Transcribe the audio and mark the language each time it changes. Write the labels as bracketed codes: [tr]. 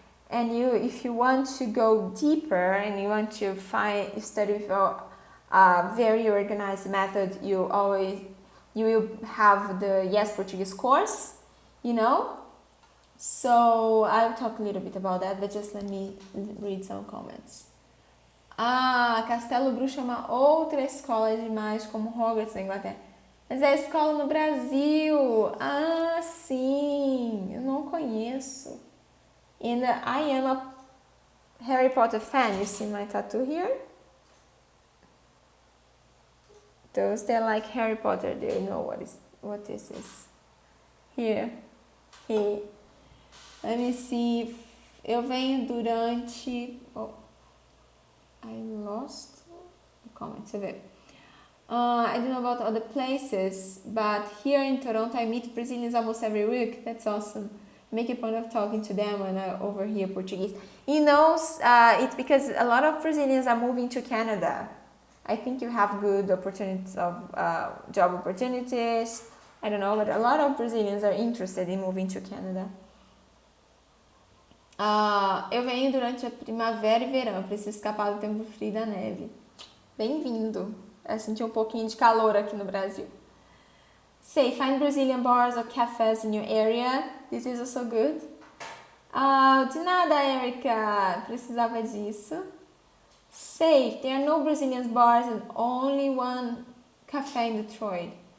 [en] And if you want to go deeper and you want to study with a very organized method, you will have the Yes Portuguese course, So I'll talk a little bit about that, but just let me read some comments. [pt] Castelo Bruxo é uma outra escola de mágica como Hogwarts na Inglaterra. Mas é a escola no Brasil. Sim, eu não conheço. [en] And I am a Harry Potter fan. You see my tattoo here? Those that like Harry Potter, they know what this is. Here. Let me see. [pt] Eu venho durante... [en] I lost the comments of it. I don't know about other places, but here in Toronto I meet Brazilians almost every week. That's awesome. Make a point of talking to them when I overhear Portuguese. It's because a lot of Brazilians are moving to Canada. I think you have good opportunities of job opportunities. I don't know, but a lot of Brazilians are interested in moving to Canada. [pt] Eu venho durante a primavera e verão. Eu preciso escapar do tempo frio e da neve. Bem-vindo. Eu senti um pouquinho de calor aqui no Brasil. [en] Say, find Brazilian bars or cafes in your area. This is also good. [pt] De nada, Erika. Precisava disso. [en] Say, there are no Brazilian bars and only one cafe in Detroit.